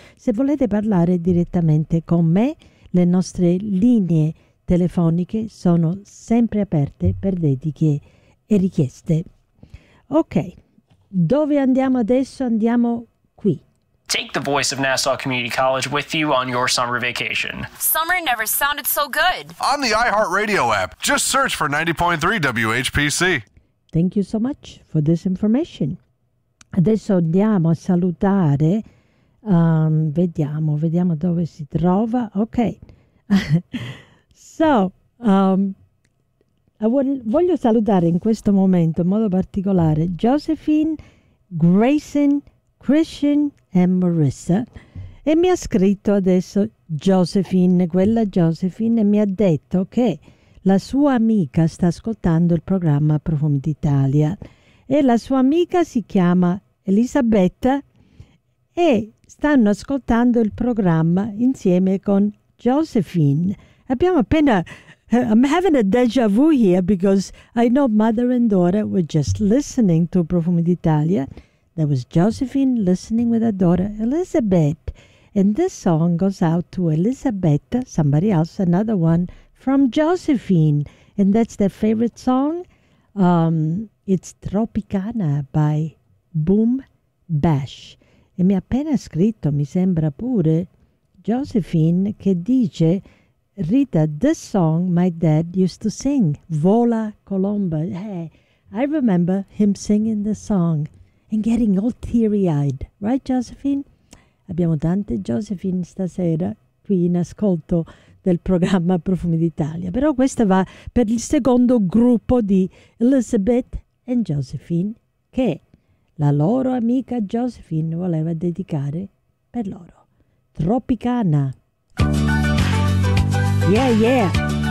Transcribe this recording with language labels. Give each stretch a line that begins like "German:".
Italian: Se volete parlare direttamente con me, le nostre linee telefoniche sono sempre aperte per dediche e richieste. Ok, dove andiamo adesso? Andiamo qui.
English: Take the voice of Nassau Community College with you on your summer vacation. Summer never sounded so good. On the iHeartRadio app, just search for 90.3 WHPC. Thank you so much for this information.
Italian: Adesso andiamo a salutare, vediamo dove si trova. Okay. voglio salutare in questo momento in modo particolare Josephine, Grayson, Christian e Marissa. E mi ha scritto adesso Josephine, quella Josephine, e mi ha detto che la sua amica sta ascoltando il programma Profumi d'Italia e la sua amica si chiama Elisabetta e stanno ascoltando il programma insieme con Josephine. Abbiamo appena...
English: I'm having a déjà vu here because I know mother and daughter were just listening to Profumi d'Italia. There was Josephine listening with her daughter Elizabeth. And this song goes out to Elisabetta, somebody else, another one, from Josephine, and that's their favorite song. It's Tropicana by Boom Bash.
Italian: E mi ha appena scritto, mi sembra pure, Josephine, che dice, Rita,
English: this song my dad used to sing,
Italian: Vola Colomba.
English: Hey, I remember him singing the song and getting all teary-eyed. Right, Josephine?
Italian: Abbiamo tante Josephine stasera qui in ascolto del programma Profumi d'Italia. Però questa va per il secondo gruppo di Elizabeth e Josephine che la loro amica Josephine voleva dedicare per loro. Tropicana. Yeah, yeah.